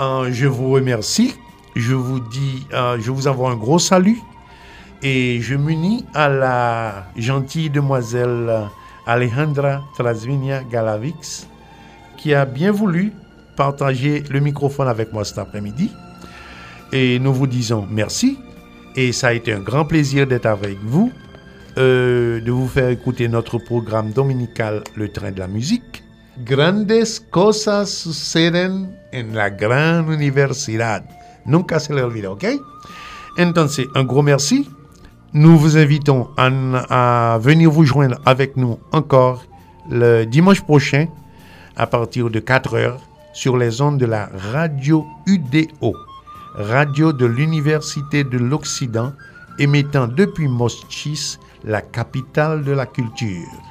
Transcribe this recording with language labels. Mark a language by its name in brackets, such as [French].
[French] Je vous remercie, je vous envoie un gros salut et je m'unis à la gentille demoiselle Alejandra Trasvinia Galavix qui a bien voulu partager le microphone avec moi cet après-midi. Et nous vous disons merci et ça a été un grand plaisir d'être avec vous, de vous faire écouter notre programme dominical Le Train de la Musique. [Spanish] Grandes cosas suceden en la gran universidad. Nunca se le olvide, ok? Entonces, [French] un gros merci. Nous vous invitons à venir vous joindre avec nous encore le dimanche prochain à partir de 4h sur les ondes de la radio UDO, radio de l'Université de l'Occident, émettant depuis Moschis, la capitale de la culture.